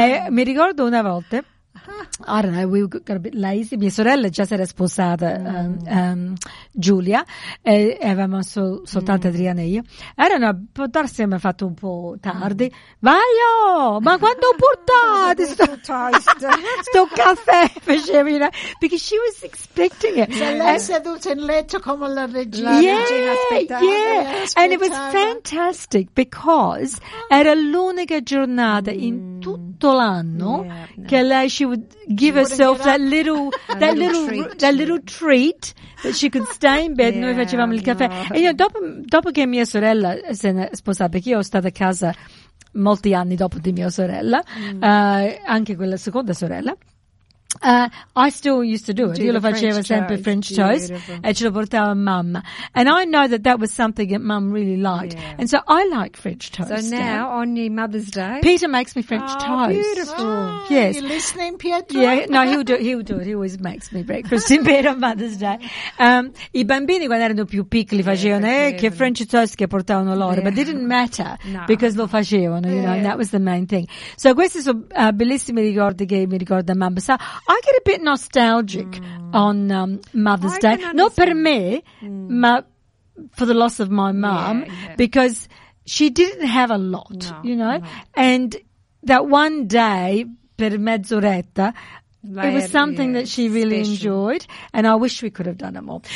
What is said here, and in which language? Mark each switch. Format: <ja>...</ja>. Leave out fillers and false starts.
<it>E mi ricordo una volta,</it> <en>I don't know, we got a bit lazy.</en> <it>Mia sorella già si era sposata, Giulia, e avevamo soltanto Adriana e io. Erano, può darsi, mi ha fatto un po' tardi. Vai, ma quando portate sto caffè? Facevi, perché</it> <en>she was expecting it.</en> <it>Lei seduta in letto come la regina.</it> <en>And it was fantastic because</en> <it>era l'unica giornata in tutto l'anno che lei</it> <en>she would give herself that little treat that she could stay in bed.</en> <it>Noi facevamo il caffè. E io dopo che mia sorella si è sposata, perché io ho stato a casa molti anni dopo di mia sorella, anche quella seconda sorella,</it> <en>I still used to do it.</en> <it>Io lo facevo sempre French toast e ce lo portava mamma.</it> <en>And I know that that was something that mum really liked. Yeah. And so I like French toast. So now, on your Mother's Day. Peter makes me French toast. Beautiful. Oh, yes. You listening, Pietro? Yeah, no, he'll do it. He'll do it. He always makes me breakfast in bed on Mother's Day.</en> <it>I bambini, quando erano più piccoli, facevano che French toast che portavano loro.</it> <en>Yeah. But it didn't matter because</en> <it>lo facevano,</it> <en>you know, and that was the main thing.</en> <it>So questi sono bellissimi ricordi che mi ricorda mamma.</it> <en>So I get a bit nostalgic on Mother's Day. Not</en> <it>per me,</it> <en>but for the loss of my mom, because she didn't have a lot, and that one day,</en> <it>per mezz'oretta,</it> <en>it was something that she really enjoyed, and I wish we could have done it more.</en>